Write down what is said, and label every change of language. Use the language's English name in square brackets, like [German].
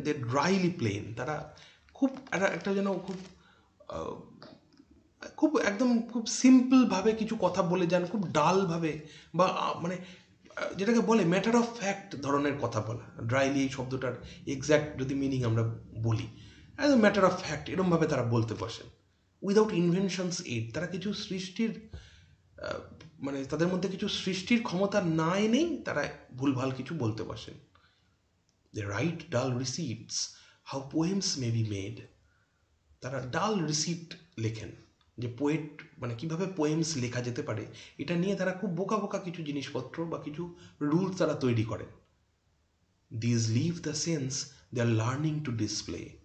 [English] They drily plain. [Bangla] তারা খুব একটা যেন খুব একদম খুব সিম্পলভাবে কিছু কথা বলে যান, খুব ডালভাবে বা মানে যেটাকে বলে ম্যাটার অফ ফ্যাক্ট ধরনের কথা বলা। ড্রাইলি এই শব্দটার এক্স্যাক্ট যদি মিনিং আমরা বলি, একদম ম্যাটার অফ ফ্যাক্ট এরমভাবে তারা বলতে বসেন। [English] without inventions aid, [Bangla] তারা কিছু সৃষ্টির মানে তাদের মধ্যে কিছু সৃষ্টির ক্ষমতা না এনেই তারা ভুলভাল কিছু বলতে বসেন। [English] They write dull receipts how poems may be made. [Bangla] তারা ডাল রিসিপ্ট লেখেন যে পোয়েট মানে কীভাবে পোয়েমস লেখা যেতে পারে এটা নিয়ে তারা খুব বোকা বোকা কিছু জিনিসপত্র বা কিছু রুলস তারা তৈরি করেন। [English] This live the sense they are learning to display.